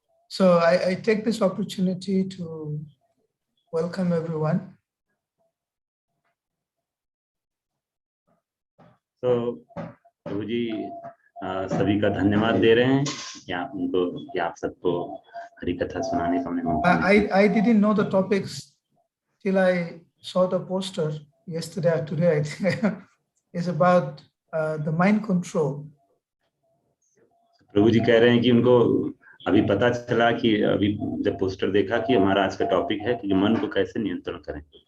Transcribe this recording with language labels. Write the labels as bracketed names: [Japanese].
[English] So I take this opportunity to welcome everyone. [Hindi] So प्रभु जी सभी का धन्यवाद दे रहे हैं कि आप उनको कि आप सबको हरि कथा सुनाने का मौका मिला। [English] I didn't know the topics till I saw the poster yesterday or today. I think is about the mind control. [Hindi] प्रभु जी कह रहे हैं कि उनको अभी पता चला कि अभी जब पोस्टर देखा कि हमारा आज का टॉपिक है कि मन को कैसे नियंत्रण करें।